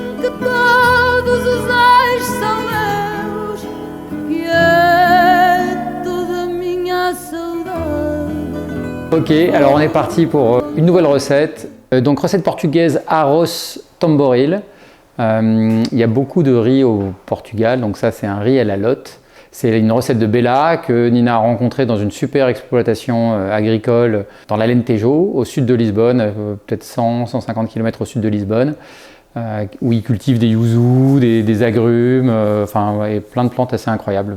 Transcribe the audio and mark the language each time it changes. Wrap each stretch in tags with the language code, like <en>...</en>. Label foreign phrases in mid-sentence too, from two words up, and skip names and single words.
<pt>todos os ais são meus, que é toda minha saudade.</pt> <fr>Ok, alors on est parti pour une nouvelle recette. Donc recette portugaise</fr> <pt>arroz tamboril.</pt> <fr>Il y a beaucoup de riz au Portugal, donc ça c'est un riz à la lotte. C'est une recette de Bella que Nina a rencontrée dans une super exploitation agricole dans l'Alentejo, au sud de Lisbonne, peut-être 100-150 km au sud de Lisbonne, où ils cultivent des yuzu, des agrumes, enfin ouais, plein de plantes assez incroyables.</fr>